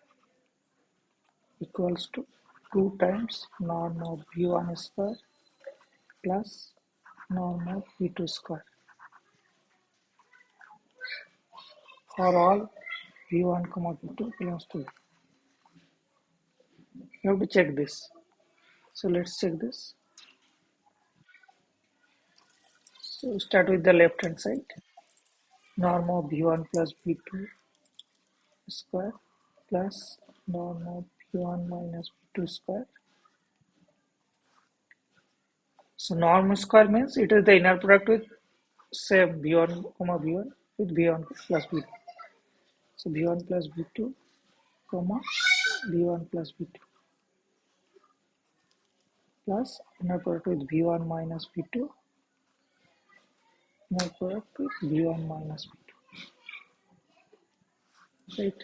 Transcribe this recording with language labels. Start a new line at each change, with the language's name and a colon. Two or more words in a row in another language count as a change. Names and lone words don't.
English: equals to 2 times norm of v1 square plus norm of v2 square for all v1 comma v2 belongs to v. You have to check this. So let's check this. So start with the left hand side. Norm of v1 plus v2 square plus norm of v1 minus v2 square. So norm square means it is the inner product with same v1 comma v1 with v1 plus v2. So v1 plus v2 comma v1 plus v2 plus inner product with v1 minus v2 inner product with v1 minus v2. Right.